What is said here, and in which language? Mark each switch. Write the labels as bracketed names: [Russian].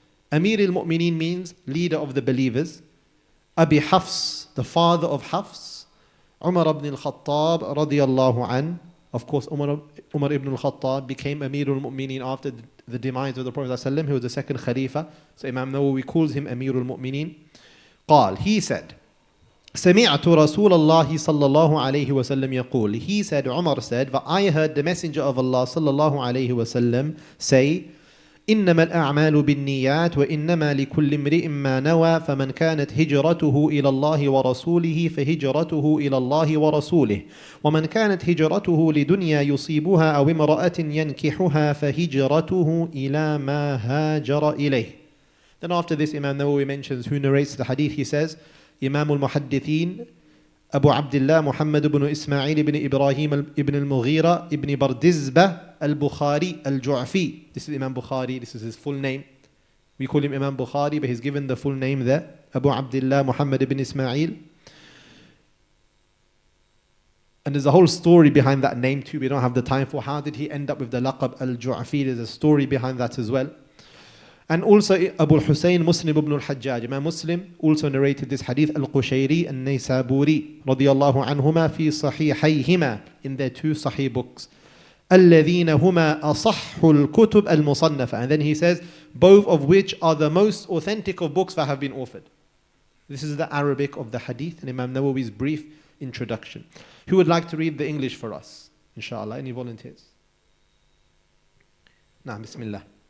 [English] Amir al-Mu'mineen means leader of the believers. Abi Hafs, the father of Hafs. Umar ibn al-Khattab radiyallahu an. Of course, Umar ibn al-Khattab became Amir al-Mu'mineen after the demise of the Prophet ﷺ. He was the second Khalifa. So Imam Nawawi calls him Amir al-Mu'mineen. [Arabic] قال, [English] he said, [Arabic] سمعت رسول الله صلى الله عليه وسلم يقول. [English] He said, Umar said, that I heard the Messenger of Allah [Arabic] صلى الله عليه وسلم [English] say, [Arabic] إنما الأعمال بالنيات وإنما لكل امرئ ما نوى فمن كانت هجرته إلى الله ورسوله فهجرته إلى الله ورسوله ومن كانت هجرته لدنيا يصيبها أو امرأة ينكحها فهجرته إلى ما هاجر إليه. [English] Then after this, Imam Nawawi mentions who narrates the hadith. He says, Imam al-Muhaddithin Abu Abdullah Muhammad ibn Ismail ibn Ibrahim ibn al-Mughira ibn Bardizbah al-Bukhari al-Ju'fi. This is Imam Bukhari, this is his full name. We call him Imam Bukhari, but he's given the full name there. Abu Abdullah Muhammad ibn Ismail. And there's a whole story behind that name too, we don't have the time for. How did he end up with the laqab al-Ju'fi? There's a story behind that as well. And also Abu Hussein Muslim ibn al-Hajjaj, Imam Muslim also narrated this hadith, Al-Qushayri al-Naysaburi [Arabic] radiyallahu anhuma fi sahihayhima, [English] in their 2 sahih books. [Arabic] الذين هما أصح الكتب المصنفة. [English] And then he says, both of which are the most authentic of books that have been authored. This is the Arabic of the Hadith and Imam Nawawi's brief introduction. Who would like to read the English for us? Inshallah, any volunteers? Nah, Bismillah.